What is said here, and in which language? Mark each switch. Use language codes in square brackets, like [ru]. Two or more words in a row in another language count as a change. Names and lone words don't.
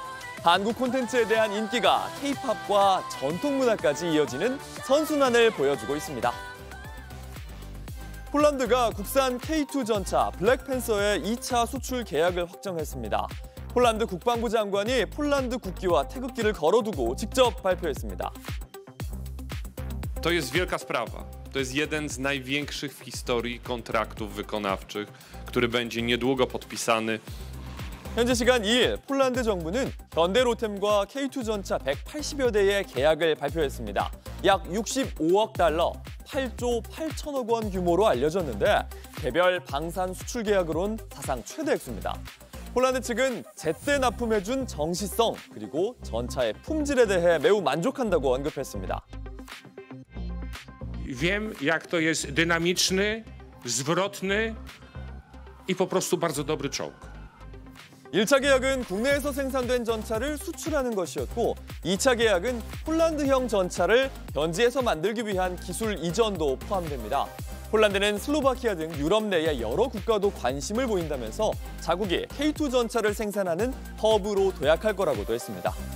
[ko] 한국 콘텐츠에 대한 인기가 K-팝과 전통문화까지 이어지는 선순환을 보여주고 있습니다. 폴란드가 국산 K2 전차 블랙팬서의 2차 수출 계약을 확정했습니다. 폴란드 국방부 장관이 폴란드 국기와 태극기를 걸어두고 직접 발표했습니다. [pl] To jest wielka sprawa. To jest jeden z największych w historii kontraktów wykonawczych, który będzie niedługo podpisany. [ko] 현지 시간 2일 폴란드 정부는 현대로템과 K2 전차 180여 대의 계약을 발표했습니다. 약 65억 달러, 8조 8천억 원 규모로 알려졌는데 개별 방산 수출 계약으론 사상 최대 액수입니다. 폴란드 측은 제때 납품해준 정시성 그리고 전차의 품질에 대해 매우 만족한다고 언급했습니다. [pl] Wiem, jak to jest dynamiczny, zwrotny i po prostu bardzo dobry czołg. [ko] 1차 계약은 국내에서 생산된 전차를 수출하는 것이었고 2차 계약은 폴란드형 전차를 현지에서 만들기 위한 기술 이전도 포함됩니다. 폴란드는 슬로바키아 등 유럽 내의 여러 국가도 관심을 보인다면서 자국이 K2 전차를 생산하는 허브로 도약할 거라고도 했습니다.